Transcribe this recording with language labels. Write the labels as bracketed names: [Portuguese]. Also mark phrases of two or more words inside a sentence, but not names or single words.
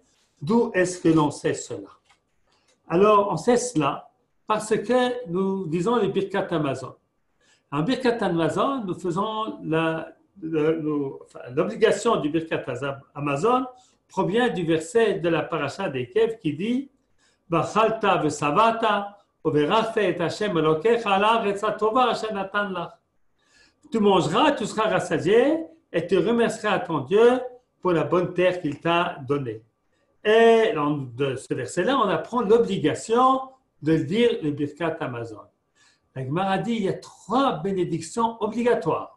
[French] D'où est-ce que l'on sait cela? Alors, on sait cela parce que nous disons les Birkat Hamazon. En Birkat Hamazon, nous faisons l'obligation du Birkat Hamazon provient du verset de la paracha d'Ekev qui dit [Hebrew] ואכלת ושבעת וברכת את ה' אלהיך על הארץ הטובה אשר נתן לך. [French] Tu mangeras, tu seras rassasié et tu remercieras ton Dieu pour la bonne terre qu'il t'a donnée. Et de ce verset-là, on apprend l'obligation de dire le Birkat Hamazon. La Gemara dit il y a 3 bénédictions obligatoires.